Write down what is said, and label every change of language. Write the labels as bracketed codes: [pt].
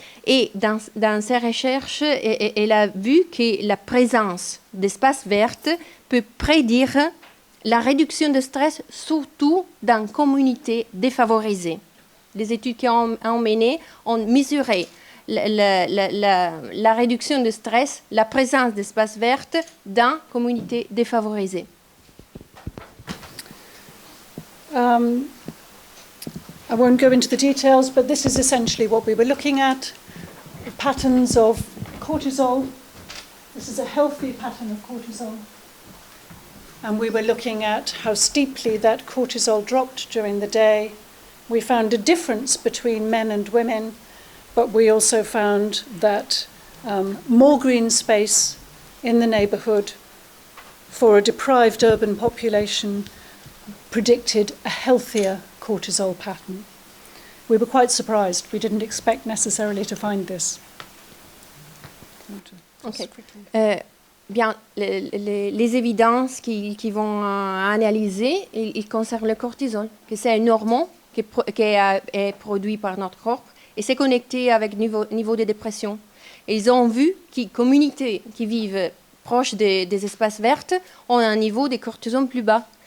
[fr] Et dans ses recherches, elle a vu que la présence d'espaces verts peut prédire la réduction de stress, surtout dans les communautés défavorisées. Les études qui ont mené ont mesuré la réduction de stress, la présence d'espaces verts dans les communautés défavorisées. [en] I won't go into the details, but this is essentially what we were looking at. Patterns of cortisol. This is a healthy pattern of cortisol. And we were looking at how steeply that cortisol dropped during the day. We found a difference between men and women, but we also found that more green space in the neighbourhood for a deprived urban population predicted a healthier cortisol pattern. We were quite surprised. We didn't expect necessarily to find this. Okay. [fr] Bien, les évidences qui vont analyser, ils concernent le cortisol, que c'est un hormone qui est produit par notre corps et c'est connecté avec le niveau de dépression. Et ils ont vu que les communautés qui vivent proches des espaces verts ont un niveau de cortisol plus bas.